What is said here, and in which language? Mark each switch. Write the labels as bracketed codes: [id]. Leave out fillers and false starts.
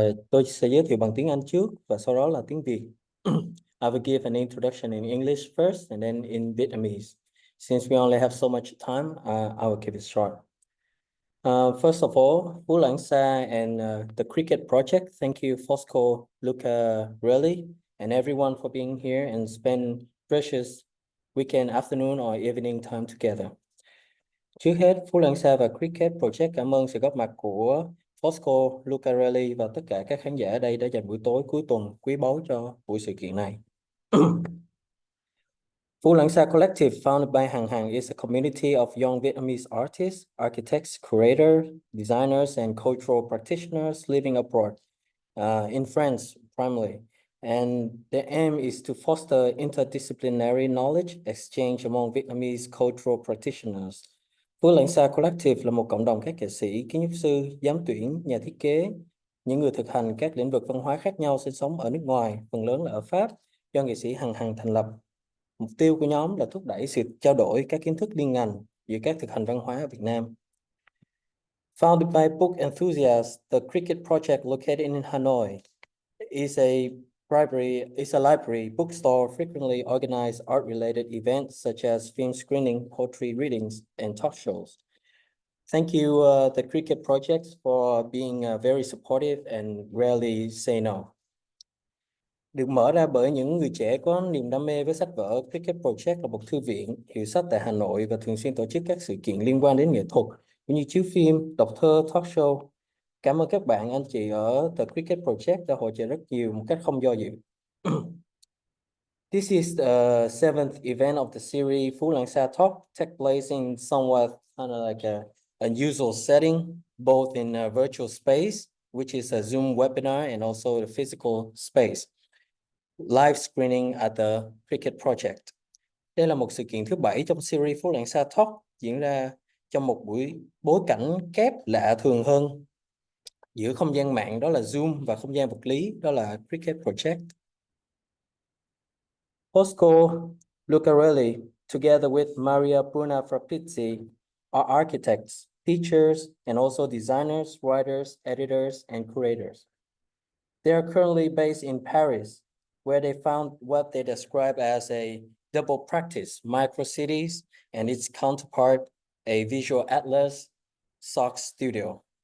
[vi] Tôi sẽ giới thiệu bằng tiếng Anh trước và sau đó là tiếng Việt. [en] I will give an introduction in English first and then in Vietnamese. Since we only have so much time, I will keep it short. First of all, Phu Lang Sa and the Cricket Project, thank you, Fosco Lucarelli, and everyone for being here and spend precious weekend afternoon or evening time together. [vi] Trước hết, Phu Lang Sa và Cricket Project cảm ơn sự góp mặt của Fosco Lucarelli và tất cả các khán giả ở đây đã dành buổi tối cuối tuần quý báu cho buổi sự kiện này. [en] Phu Lang Sa Collabtive, founded by Hình, is a community of young Vietnamese artists, architects, curators, designers, and cultural practitioners living abroad, in France primarily. And the aim is to foster interdisciplinary knowledge exchange among Vietnamese cultural practitioners. [vi] Phu Lang Sa Collabtive là một cộng đồng các nghệ sĩ, kiến trúc sư, giám tuyển, nhà thiết kế, những người thực hành các lĩnh vực văn hóa khác nhau sinh sống ở nước ngoài, phần lớn là ở Pháp, do nghệ sĩ Hình thành lập. Mục tiêu của nhóm là thúc đẩy sự trao đổi các kiến thức liên ngành giữa các thực hành văn hóa ở Việt Nam. [en] Founded by book enthusiasts, the Cricket Project, located in Hanoi, is a library bookstore frequently organized art-related events such as film screening, poetry readings, and talk shows. Thank you, the Cricket Project, for being very supportive and rarely say no. [vi] Được mở ra bởi những người trẻ có niềm đam mê với sách vở, Cricket Project là một thư viện hiệu sách tại Hà Nội và thường xuyên tổ chức các sự kiện liên quan đến nghệ thuật, cũng như chiếu phim, đọc thơ, talk show. Cảm ơn các bạn, anh chị ở The Cricket Project đã hỗ trợ rất nhiều một cách không do dự. [en] This is the 7th event of the series Phu Lang Sa Talk, take place in somewhat kind of like a unusual setting, both in a virtual space, which is a Zoom webinar, and also the physical space. Live screening at the Cricket Project. [vi] Đây là một sự kiện thứ 7 trong series Phu Lang Sa Talk, diễn ra trong một bối cảnh kép lạ thường hơn giữa không gian mạng, đó là Zoom, và không gian vật lý, đó là Cricket Project. [en] Fosco Lucarelli, together with Mariabruna Fabrizi, are architects, teachers, and also designers, writers, editors, and curators. They are currently based in Paris, where they found what they describe as a double practice, MICROCITIES, and its counterpart, a visual atlas, SOC studio.